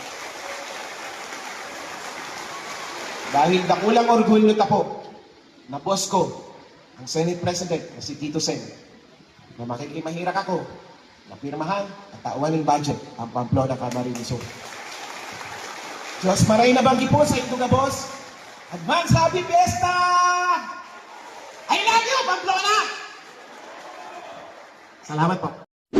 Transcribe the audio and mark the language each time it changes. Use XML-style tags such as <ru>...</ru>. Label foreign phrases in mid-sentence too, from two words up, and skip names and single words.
<bik>Dahil dakulang orgulyo ta po, na boss ko, ang</bik> <en>Senate President,</en> <bik>na si Tito Sen, na makikimahirak ako, na pirmahan at tauan ng budget ang Pamplona, Camarines Sur. Diyos maray na banggi po sa ito nga, boss.</bik> <en>Advance Happy Fiesta! I love you, Pamplona!</en> <bik>Salamat po.</bik>